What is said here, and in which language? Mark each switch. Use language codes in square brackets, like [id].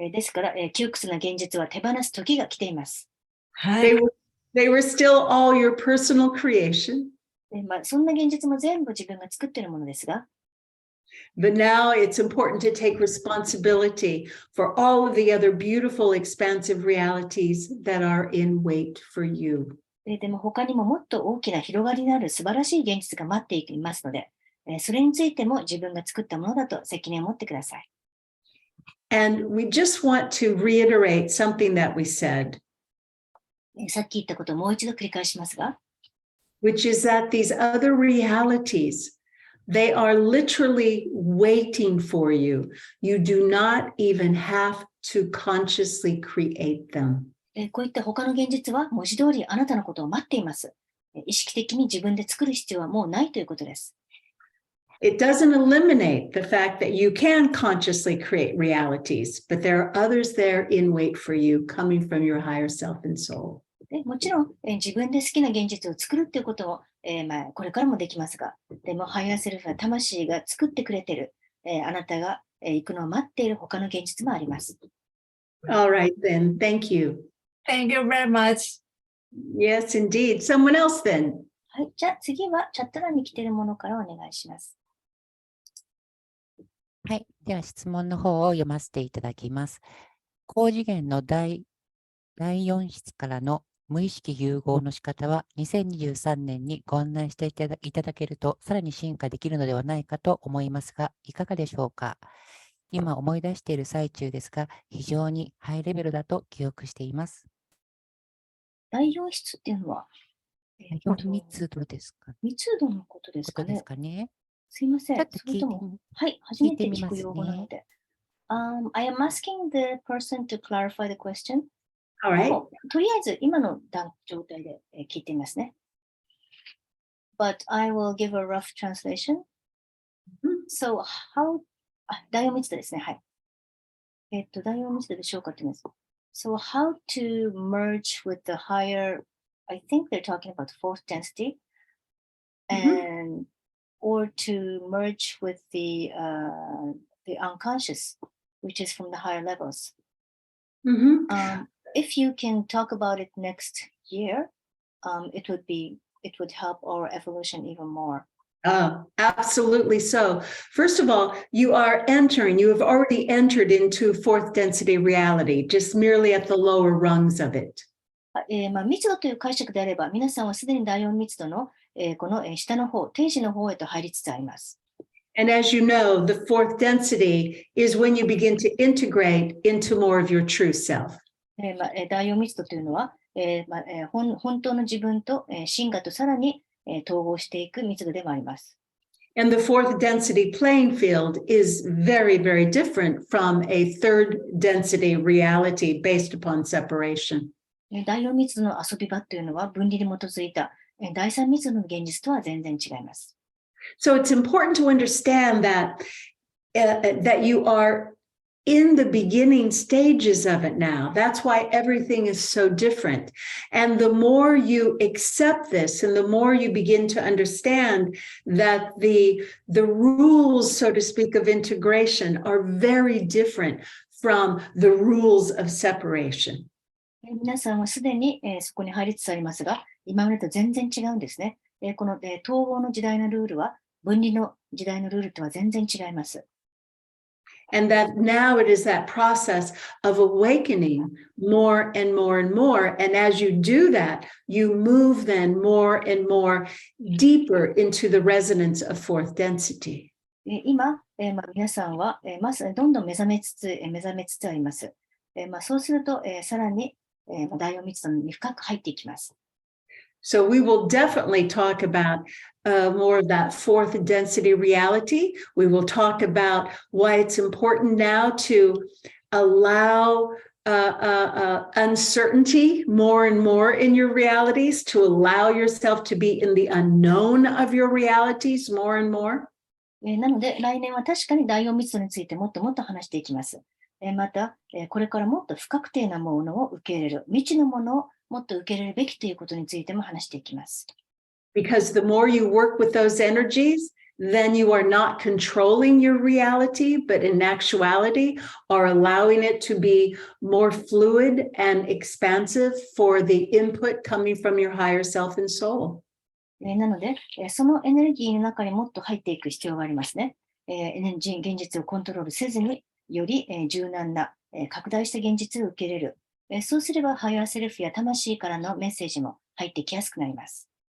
[ja] ですから、窮屈な現実は手放す時が来ています。はい。 [en] They were still all your personal creation. [ja] そんな現実も全部自分が作っているものですが、 [en] But now it's important to take responsibility for all of the other beautiful, expansive realities that are in wait for you. [ja] でも他にももっと大きな広がりのある素晴らしい現実が待っていますので、それについても自分が作ったものだと責任を持ってください。 [en] And we just want to reiterate something that we said, [ja] さっき言ったことをもう一度繰り返しますが、 [en] which is that these other realities, they are literally waiting for you. You do not even have to consciously create them. [ja] こういった他の現実は文字通りあなたのことを待っています。意識的に自分で作る必要はもうないということです。 [en] It doesn't eliminate the fact that you can consciously create realities, but there are others there in wait for you coming from your higher self and soul. [ja] でもちろん、自分で好きな現実を作るということも、これからもできますが、でもハイヤーセルフや魂が作ってくれている、あなたが、行くのを待っている他の現実もあります。 [en] All right, then. Thank you. Thank you very much. Yes, indeed. Someone else then. [ja] はい、じゃあ次はチャット欄に来ているものからお願いします。はい。では質問の方を読ませていただきます。高次元の第4室からの無意識融合の仕方は2023年にご案内していただけるとさらに進化できるのではないかと思いますが、いかがでしょうか。今思い出している最中ですが、非常にハイレベルだと記憶しています。第4室っていうのは、密度ですか。密度のことですかね。すいません。ちょっとそれとも、はい、初めて聞く用語なので。 [en] I am asking the person to clarify the question. All right. [ja] とりあえず今の状態で聞いてみますね。 [en] But I will give a rough translation. So how [ja] 第4密度ですね。はい。第4密度でしょうかって言います。 [en] So how to merge with the higher, I think they're talking about fourth density, and or to merge with the unconscious, which is from the higher levels. If you can talk about it next year, it would help our evolution even more. Absolutely so. First of all, you have already entered into fourth density reality, just merely at the lower rungs of it. [ja] 密度という解釈であれば、皆さんはすでに第4密度の、この下の方、定時の方へと入りつつあります。 [en] And as you know, the fourth density is when you begin to integrate into more of your true self. [ja] 第4密度というのは、本当の自分と、真我とさらに、統合していく密度でもあります。 [en] And the fourth density playing field is very, very different from a third density reality based upon separation. [ja] 第4密度の遊び場というのは分離に基づいた第3密度の現実とは全然違います。 [en] So it's important to understand that you are in the beginning stages of it now. That's why everything is so different. And the more you accept this and the more you begin to understand that the rules, so to speak, of integration are very different from the rules of separation. [ja] 皆さんはすでに、そこに入りつつありますが、今までと全然違うんですね。この、統合の時代のルールは分離の時代のルールとは全然違います。 [en] And that now it is that process of awakening more and more and more. And as you do that, you move then more and more deeper into the resonance of fourth density. [ja] 今、皆さんは、どんどん目覚めつつあります。そうすると、さらに、第4密度に深く入っていきます。 [en] So we will definitely talk about more of that fourth density reality. We will talk about why it's important now to allow uncertainty more and more in your realities, to allow yourself to be in the unknown of your realities more and more. [ja] なので、来年は確かに第4密度についてもっともっと話していきます。また、これからもっと不確定なものを受け入れる、未知のものをもっと受け入れるべきということについても話していきます。 [en] Because the more you work with those energies, then you are not controlling your reality, but in actuality are allowing it to be more fluid and expansive for the input coming from your higher self and soul. [ja] なので、そのエネルギーの中にもっと入っていく必要がありますね。現実をコントロールせずに、より柔軟な拡大した現実を受け入れる。そうすれば、ハイヤーセルフや魂からのメッセージも入ってきやすくなります。